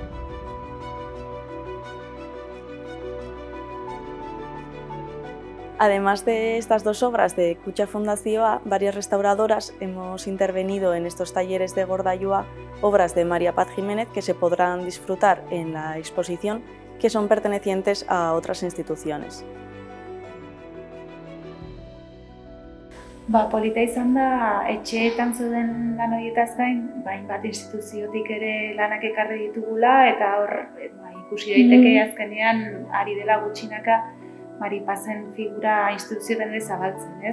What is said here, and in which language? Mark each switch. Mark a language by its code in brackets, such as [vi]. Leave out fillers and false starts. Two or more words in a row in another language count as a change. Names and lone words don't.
[es] Además de estas 2 obras de Kutxa Fundazioa, varias restauradoras hemos intervenido en estos talleres de Gordailoa obras de María Paz Jiménez que se podrán disfrutar en la exposición, que son pertenecientes a otras instituciones. [eu] Polita izan da, etxeetan zeuden lan horietaz gain, hainbat instituziotik ere lanak ekarri ditugula, eta hor ikusi daiteke azkenean ari dela gutxinaka Maripazen figura instituzioetan ere zabaltzen, ez?